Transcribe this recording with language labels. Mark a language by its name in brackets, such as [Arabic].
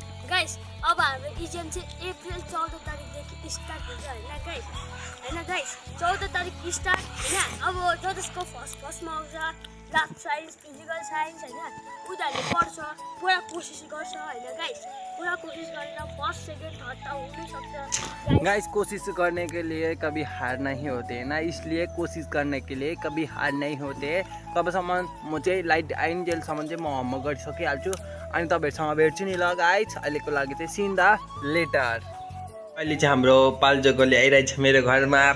[Nepali] Guys. अब हाम्रो exam चाहिँ अप्रिल 14 तारिकदेखि स्टार्ट हुन्छ होइन गाइस 14 तारिक स्टार्ट होइन। अब जसको फर्स्टमा आउँछ लास्ट साइन्स फिजिकल साइन्स होइन, उनीहरूले पढ्छ, पुरा कोसिस गर्छ होइन गाइस। पुरा कोसिस गरेर फर्स्ट सेकेन्ड थर्ड त हुनै सक्छ गाइस। [Hindi] कोशिश करने के लिए कभी हार नहीं होते ना, इसलिए कोशिश करने के लिए कभी हार नहीं होते। [Nepali] तबसम्म म चाहिँ लाइट आइन्जेलसम्म चाहिँ म होमवर्क गरिसकिहाल्छु। अनि तपाईँहरूसँग भेट्छु नि ल गाइस। अहिलेको लागि चाहिँ सीन द लेटर। अहिले चाहिँ हाम्रो पाल्जोगोले आइरहेछ मेरो घरमा।